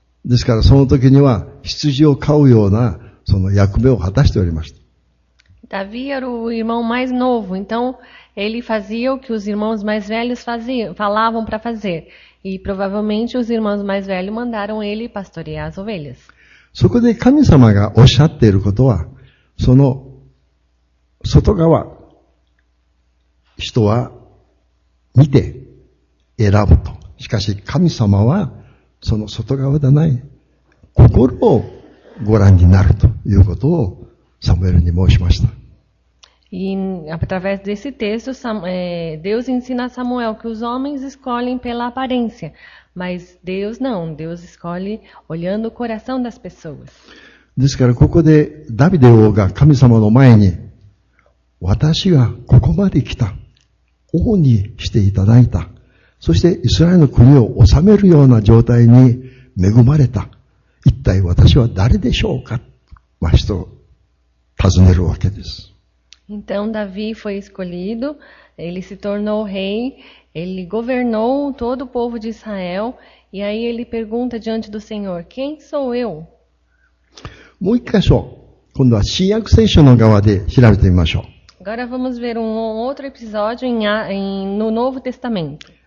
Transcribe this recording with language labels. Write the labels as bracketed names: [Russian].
[Japanese] ですからその時には羊を飼うようなその役目を果たしておりました。 [Portuguese] Davi era o irmão mais novo, então ele fazia o que os irmãos mais velhos falavam para fazer. E provavelmente os irmãos mais velhos mandaram ele pastorear as ovelhas. [Japanese] そこで神様がおっしゃっていることは、その外側、人は見て選ぶと。しかし神様はその外側でない、心をご覧になるということをサムエルに申しました。 [Portuguese] E através desse texto, Deus ensina a Samuel que os homens escolhem pela aparência, mas Deus não, Deus escolhe olhando o coração das pessoas. [Japanese] ですからここでダビデ王が神様の前に、私がここまで来た、王にしていただいた、そしてイスラエルの国を治めるような状態に恵まれた、一体私は誰でしょうか、人を尋ねるわけです。 [Portuguese] Então Davi foi escolhido, ele se tornou rei, ele governou todo o povo de Israel, e aí ele pergunta diante do Senhor, quem sou eu? [Japanese] もう一箇所、今度は新約聖書の側で調べてみましょう。 [Portuguese] Agora vamos ver outro episódio no Novo Testamento.